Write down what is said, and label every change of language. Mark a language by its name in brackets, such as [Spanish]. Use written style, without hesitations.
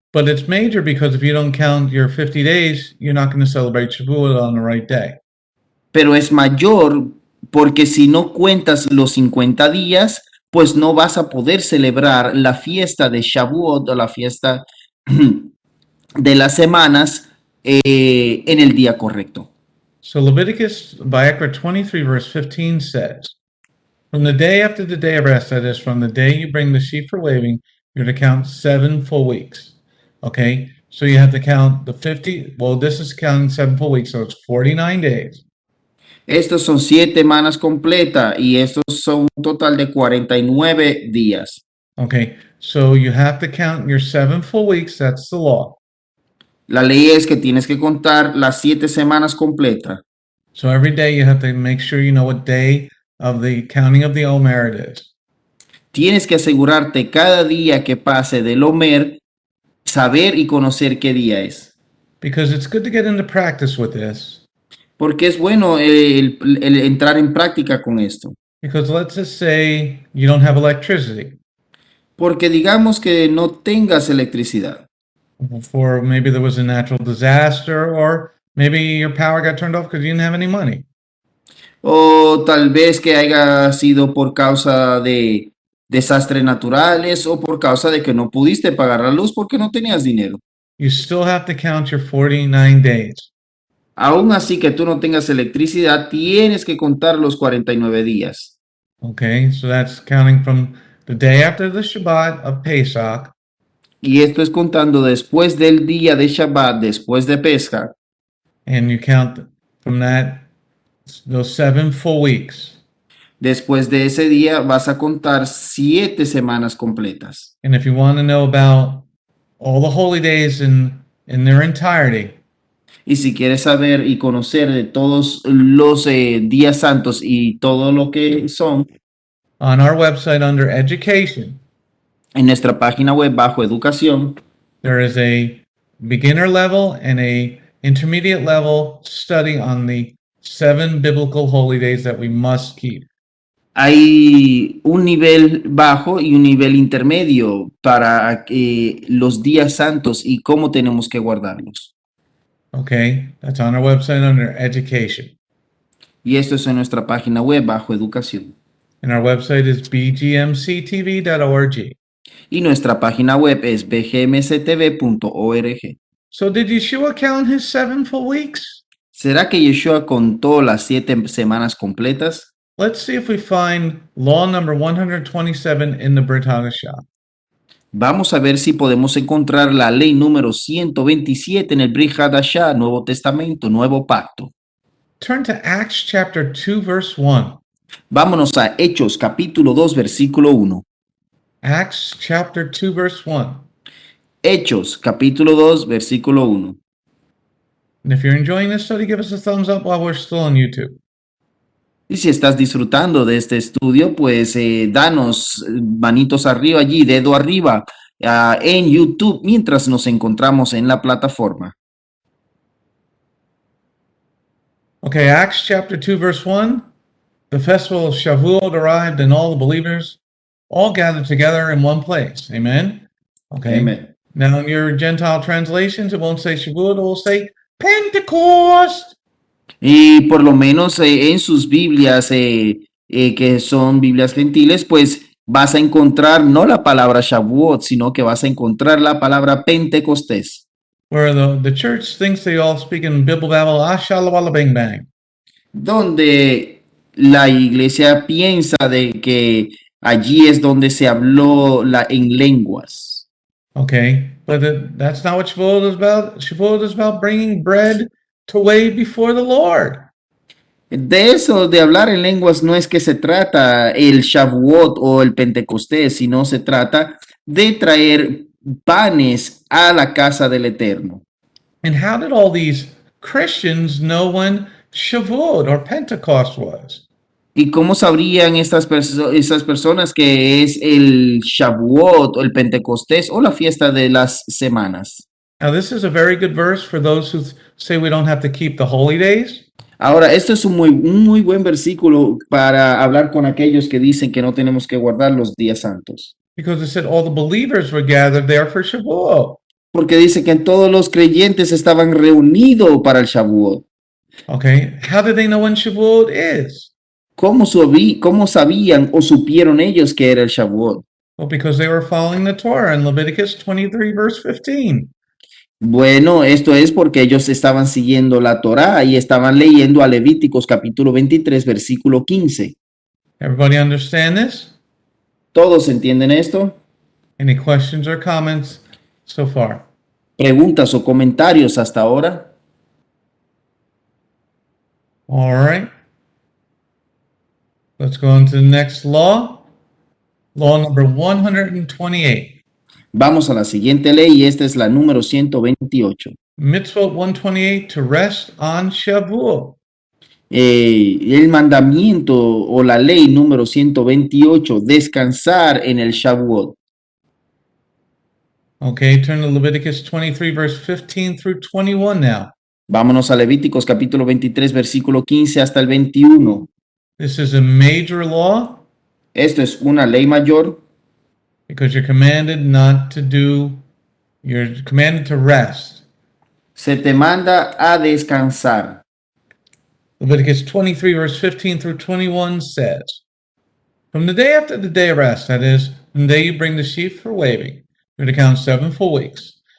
[English] But it's major because if you don't count your 50 days, you're not going to celebrate Shavuot on the right day. [Spanish] Pero es mayor porque si no cuentas los 50 días, pues no vas a poder celebrar la fiesta de Shavuot o la fiesta de las semanas en el día correcto. [English] So Leviticus, Vayikra 23, verse 15 says, from the day after the day of rest, that is, from the day you bring the sheep for waving, you're to count 7 full weeks. Okay, so you have to count the 50. Well, this is counting 7 full weeks, so it's 49 days. [Spanish] Estos son 7 semanas completas y estos son un total de 49 días. [English] Okay, so you have to count your 7 full weeks. That's the law. [Spanish] La ley es que tienes que contar las 7 semanas completas. [English] So every day you have to make sure you know what day of the counting of the Omer it is. [Spanish] Tienes que asegurarte cada día que pase del Omer saber y conocer qué día es. [English] because it's good to get into practice with this. [Spanish] Porque es bueno el entrar en práctica con esto. [English] Because let's just say you don't have electricity, [Spanish] Porque digamos que no tengas electricidad. [English] for maybe there was a natural disaster, or maybe your power got turned off because you didn't have any money. [Spanish] O tal vez que haya sido por causa de desastres naturales o por causa de que no pudiste pagar la luz porque no tenías dinero. [English] You still have to count your 49 days. [Spanish] Aún así que tú no tengas electricidad, tienes que contar los 49 días. [English] Okay, so that's counting from the day after the Shabbat of Pesach [Spanish] Y esto es contando después del día de Shabbat, después de Pesca, [English] and you count from those 7 full weeks. [Spanish] después de ese día vas a contar 7 semanas completas. [English] And if you want to know about all the holy days in their entirety, [Spanish] Y si quieres saber y conocer de todos los días santos y todo lo que son, [English] on our website under education, [Spanish] en nuestra página web bajo educación, [English] there is a beginner level and a intermediate level study on the 7 biblical holy days that we must keep. [Spanish] hay un nivel bajo y un nivel intermedio para los días santos y cómo tenemos que guardarlos. [English] Okay, that's on our website under education. [Spanish] Y esto es en nuestra página web bajo educación. [English] And our website is bgmctv.org. [Spanish] Y nuestra página web es bgmctv.org. [English] So did Yeshua count his 7 full weeks? [Spanish] ¿Será que Yeshua contó las 7 semanas completas? [English] Let's see if we find law number 127 in the Brit Hadashah. [Spanish] Vamos a ver si podemos encontrar la ley número 127 en el Brit Hadashah, Nuevo Testamento, Nuevo Pacto. [English] Turn to Acts chapter 2, verse 1. [Spanish] Vámonos a Hechos capítulo 2, versículo 1. [English] Acts chapter 2, verse 1. [Spanish] Hechos capítulo 2, versículo 1. [English] And if you're enjoying this study, give us a thumbs up while we're still on YouTube. [Spanish] Y si estás disfrutando de este estudio, pues danos manitos arriba allí, dedo arriba en YouTube mientras nos encontramos en la plataforma. [English] Okay, Acts chapter 2, verse 1. The festival of Shavuot arrived, and all the believers all gathered together in one place. Amen? Okay. Amen. Now, in your Gentile translations, it won't say Shavuot, it will say Pentecost. [Spanish] Y por lo menos en sus Biblias, que son Biblias gentiles, pues vas a encontrar no la palabra Shavuot, sino que vas a encontrar la palabra Pentecostés. [English] Where the church thinks they all speak in Bible Babel, Ashalawala Bang Bang. [Spanish] Donde la iglesia piensa de que allí es donde se habló en lenguas. [English] Okay, but that's not what Shavuot is about. Shavuot is about bringing bread to lay before the Lord. [Spanish] De eso, de hablar en lenguas, no es que se trata el Shavuot o el Pentecostés, sino se trata de traer panes a la casa del Eterno. [English] And how did all these Christians know when Shavuot or Pentecost was? [Spanish] ¿Y cómo sabrían estas personas que es el Shavuot o el Pentecostés o la fiesta de las semanas? [English] Now, this is a very good verse for those who say we don't have to keep the holy days. [Spanish] Ahora, esto es un muy buen versículo para hablar con aquellos que dicen que no tenemos que guardar los días santos. [English] Because it said all the believers were gathered there for Shavuot. [Spanish] Porque dice que todos los creyentes estaban reunidos para el Shavuot. [English] Okay, how did they know when Shavuot is? [Spanish] ¿Cómo sabían o supieron ellos que era el Shavuot? [English] Well, because they were following the Torah in Leviticus 23, verse 15. [Spanish] Bueno, esto es porque ellos estaban siguiendo la Torá y estaban leyendo a Levíticos capítulo 23, versículo 15. [English] Everybody understand this? [Spanish] ¿Todos entienden esto? [English] Any questions or comments so far? [Spanish] ¿Preguntas o comentarios hasta ahora? [English] All right. Let's go on to the next law. Law number 128. [Spanish] Vamos a la siguiente ley y esta es la número 128. [English] Mitzvot 128 to rest on Shavuot. [Spanish] El mandamiento o la ley número 128, descansar en el Shavuot. [English] Okay, turn to Leviticus 23, verse 15 through 21 now. [Spanish] Vámonos a Levíticos capítulo 23, versículo 15 hasta el 21. [English] This is a major law [Spanish] Esto es una ley mayor [English] because you're commanded not to do, you're commanded to rest. [Spanish] se te manda a descansar. [English] Leviticus 23, verse 15 through 21 says, From the day after the day of rest, that is, from the day you bring the sheaf for waving, you're to count 7 full weeks.